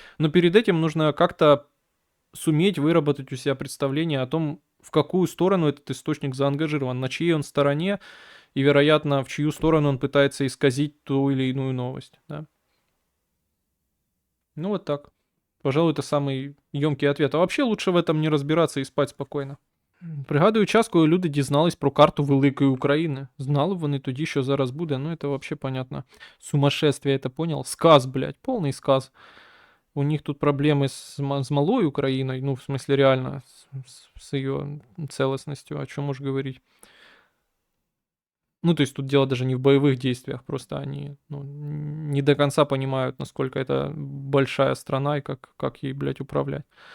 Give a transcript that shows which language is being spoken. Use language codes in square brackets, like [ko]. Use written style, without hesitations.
[ru] Но перед этим нужно как-то суметь выработать у себя представление о том, в какую сторону этот источник заангажирован, на чьей он стороне, и, вероятно, в чью сторону он пытается исказить ту или иную новость. Да? Ну вот так. Пожалуй, это самый емкий ответ. А вообще лучше в этом не разбираться и спать спокойно. [uk] Пригадую час, коли люди дізнались про карту Великої України. Знали б вони тоді, що зараз буде, [ru] ну это вообще понятно. Сумасшествие, это понял? Сказ, блядь, полный сказ. У них тут проблемы с малой Украиной, ну, в смысле, реально, с ее целостностью, о чем уж говорить. Ну, то есть тут дело даже не в боевых действиях, просто они, ну, не до конца понимают, насколько это большая страна и как ей, блядь, управлять.